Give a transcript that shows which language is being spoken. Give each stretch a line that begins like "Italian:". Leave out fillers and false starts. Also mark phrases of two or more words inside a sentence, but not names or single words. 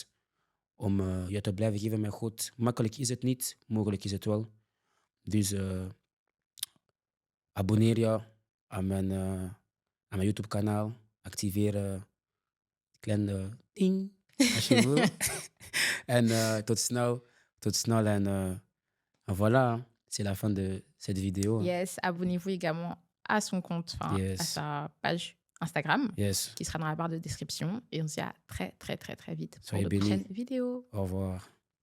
Dutch: Om je te blijven geven met God. Makkelijk is het niet, mogelijk is het wel. Dus abonneer je aan mijn YouTube-kanaal. Activeer het kleine ding als je wil. En tot snel.
French: En voilà, c'est la fin de cette vidéo. Yes, abonnez-vous également à son compte, enfin, à Yes. sa page Instagram, Yes. qui sera dans la barre de description. Et on se dit à très, très, très, très vite pour Soyez de bénis. prochaines vidéos. Au revoir.